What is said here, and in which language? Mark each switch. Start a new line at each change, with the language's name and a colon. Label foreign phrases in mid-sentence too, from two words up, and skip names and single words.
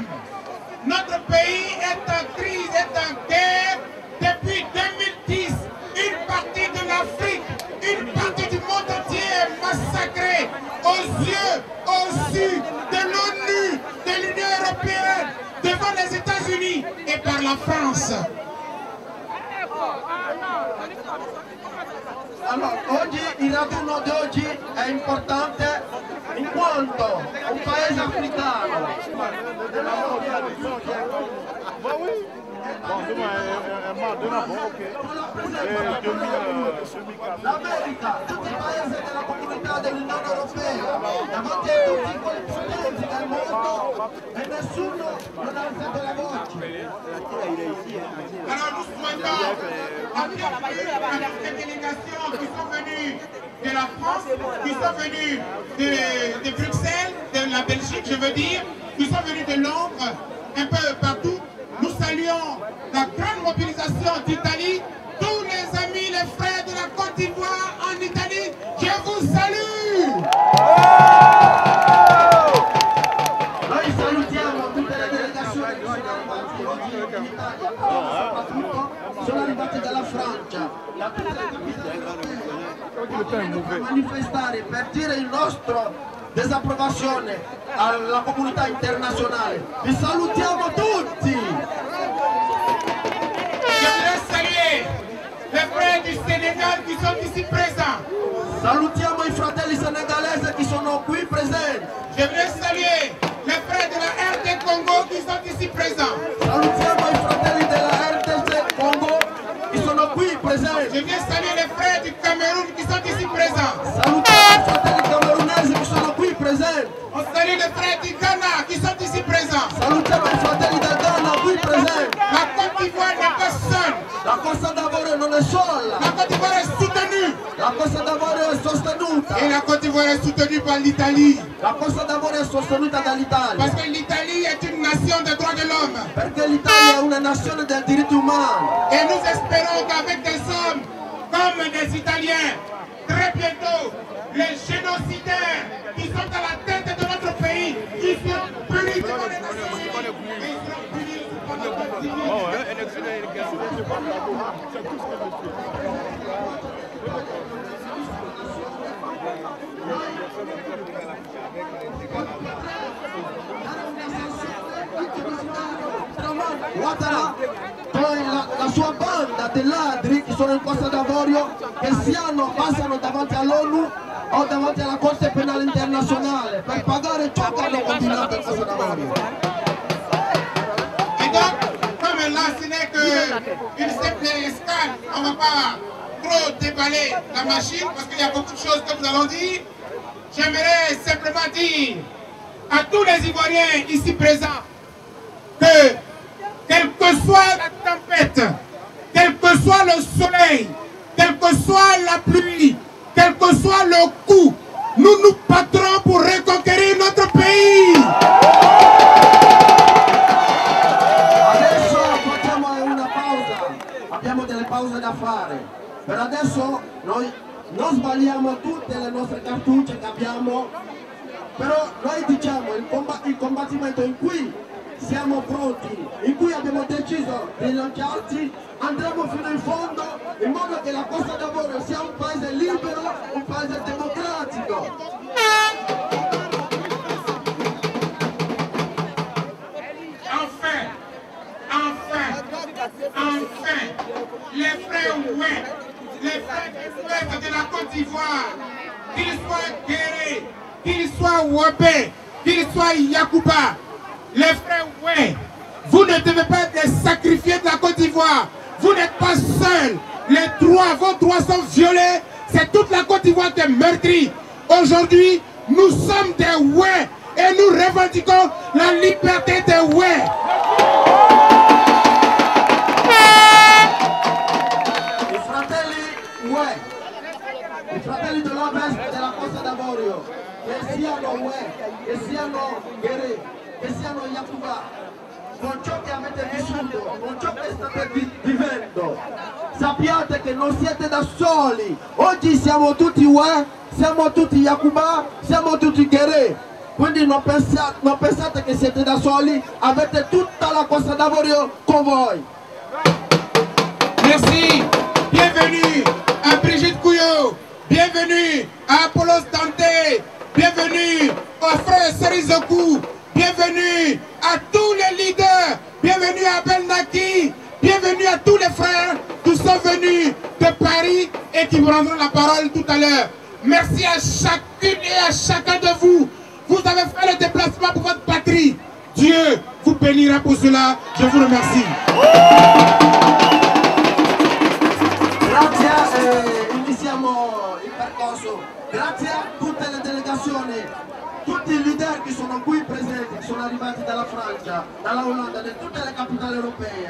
French: Notre pays est en crise, est en guerre depuis 2010. Une partie de l'Afrique, une partie du monde entier est massacrée aux yeux, au su de l'ONU, de l'Union européenne, devant les États-Unis et par la France.
Italian: Allora, oggi, il raduno di oggi è importante in quanto un paese africano l'America, tutti i paesi della comunità dell'Unione Europea, davanti a tutti quei potenti del mondo e nessuno non ha alzato la voce.
French: Alors nous souhaitons la bienvenue à toutes les délégations qui sont venues de la France, qui sont venues de Bruxelles, de la Belgique je veux dire, qui sont venues de Londres, un peu partout. Nous saluons la grande mobilisation d'Italie, tous les amis, les frères de la Côte d'Ivoire en Italie, je vous salue!
Italian: Noi salutiamo tutte le delegazioni che sono arrivate oggi in Italia, soprattutto sono arrivate dalla Francia, da tutte le capitali europee, per manifestare, per dire il nostro disapprovazione alla comunità internazionale. Vi salutiamo tutti!
French: Je voudrais saluer les frères frères du Sénégal qui sont ici présents.
Italian: Salutiamo i fratelli senegalesi che sono qui presenti.
French: Je voudrais saluer les frères de la RD Congo qui sont ici présents.
Italian: Salutiamo i fratelli della RDC Congo che sono qui presenti.
French: Je viens saluer les frères du Cameroun qui sont ici présents.
Italian: Salutiamo i fratelli camerunesi che sono qui presenti.
French: On salue les frères du Ghana qui sont ici présents.
Italian: Salutiamo i fratelli del Ghana qui presenti.
French: La Côte d'Ivoire n'est pas seule.
Italian: La Costa d'Avorio non è sola.
French: La Côte d'Ivoire est soutenue.
Italian: La Costa d'Avorio è sostenuta.
French: Et la Côte d'Ivoire est soutenue par l'Italie.
Italian: La Costa d'Avorio è sostenuta dall'Italia.
French: Parce que l'Italie est une nation des droits de l'homme.
Italian: Perché l'Italia è una nazione dei diritti umani.
French: Et nous espérons qu'avec des hommes comme des Italiens, très bientôt, les génocidaires qui sont à la tête de notre pays, qui seront punis devant les Nations Unies, et ils seront punis par notre
Italian: Ouattara con la sua banda di ladri che sono in Costa d'Avorio che passano davanti all'ONU o davanti alla Corte Penale Internazionale per pagare ciò che hanno combinato in Costa d'Avorio.
French: Et donc, comme là ce n'est qu'une simple escale, on ne va pas trop déballer la machine parce qu'il y a beaucoup de choses que nous allons dire. J'aimerais simplement dire à tous les Ivoiriens ici présents que quelle que soit la tempête, quel que soit le soleil, quelle que soit la pluie, quel que soit le coup, nous nous battrons pour reconquérir notre pays.
Italian: Adesso facciamo una pausa, abbiamo delle pause da fare. Per adesso noi non sbagliamo tutte le nostre cartucce che abbiamo, però noi diciamo il combattimento in cui siamo pronti, in cui abbiamo deciso di lanciarci, andremo fino in fondo in modo che la Costa d'Avorio sia un paese libero, un paese democratico.
French: Enfin, les frères Oué, les frères de la Côte d'Ivoire, qu'ils soient Guéré, qu'ils soient Wabé, qu'ils soient Yacouba, les frères Oué, vous ne devez pas être sacrifiés de la Côte d'Ivoire. Vous n'êtes pas seuls. Vos droits sont violés. C'est toute la Côte d'Ivoire qui est meurtrie. Aujourd'hui, nous sommes des Oué et nous revendiquons la liberté des Oué.
Italian: I fratelli dell'Ovest della Costa d'Avorio, che siano Uè, che siano Guerè, che siano Yacouba, con ciò che avete vissuto, con ciò che state vivendo, sappiate che non siete da soli. Oggi siamo tutti Uè, siamo tutti Yacouba, siamo tutti Guerè. Quindi non pensate che siete da soli, avete tutta la Costa d'Avorio con voi.
French: Merci, bienvenue à Brigitte Couillot, bienvenue à Apollos Dante, bienvenue au frère Serizoku, bienvenue à tous les leaders, bienvenue à Abel Naki, bienvenue à tous les frères qui sont venus de Paris et qui vous rendront la parole tout à l'heure. Merci à chacune et à chacun de vous. Vous avez fait le déplacement pour votre patrie. Dieu vous bénira pour cela. Je vous remercie.
Italian: Grazie, iniziamo il percorso. Grazie a tutte le delegazioni, tutti i leader che sono qui presenti, che sono arrivati dalla Francia, dalla Olanda, da tutte le capitali europee.